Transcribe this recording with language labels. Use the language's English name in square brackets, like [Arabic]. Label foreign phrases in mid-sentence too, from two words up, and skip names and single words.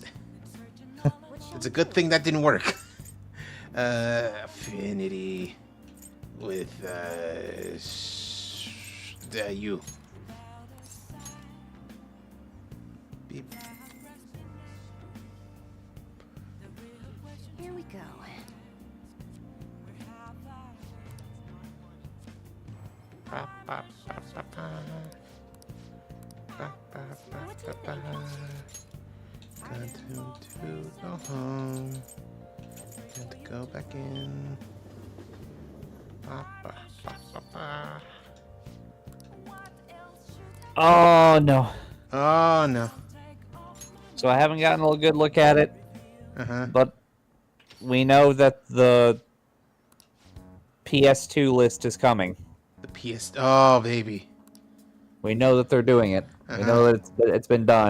[English] It's a good thing that didn't work. Affinity with you. Beep. Here we go. Ba, ba, ba, ba, ba. Ba, ba, ba, What do you ba, ba. Got to go home. Got to go back in. Ba, ba, ba, ba, ba. Oh, no. Oh no. So I haven't gotten a good look at it, but we know that the PS2 list is coming. The PS. Oh baby. We know that they're doing it. We know that it's been done.